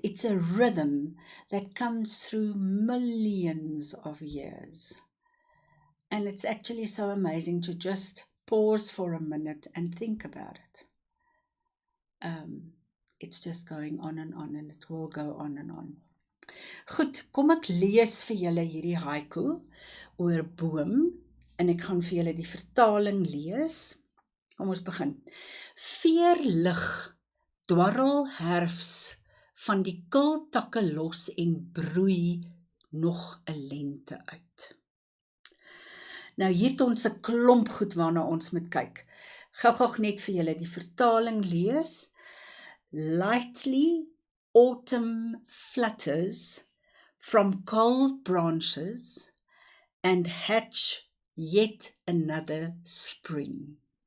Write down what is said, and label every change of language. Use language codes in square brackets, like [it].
[en] It's a rhythm that comes through millions of years. And it's actually so amazing to just pause for a minute and think about it. It's just going on and it will go on and on. [af] Goed, kom ek lees vir julle hierdie haiku oor boom en ek gaan vir julle die vertaling lees. Kom ons begin. Veerlig dwarrel herfs van die kultakke los en broei nog 'n lente uit. Nou hier het ons 'n klomp goed waarna ons moet kyk. Gou net vir julle die vertaling lees. [en] Lightly autumn flutters from cold branches and hatch yet another spring.